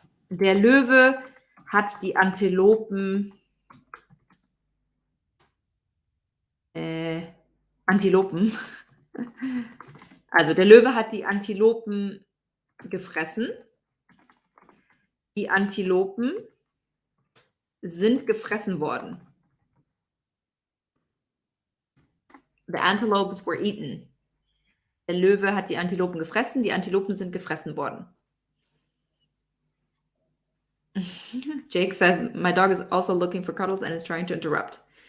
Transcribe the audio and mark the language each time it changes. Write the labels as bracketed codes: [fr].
[de] Der Löwe hat die Antilopen Antilopen. Also, der Löwe hat die Antilopen gefressen. Die Antilopen sind gefressen worden. [en] The antelopes were eaten. [de] Der Löwe hat die Antilopen gefressen. Die Antilopen sind gefressen worden. [en] Jake says, my dog is also looking for cuddles and is trying to interrupt.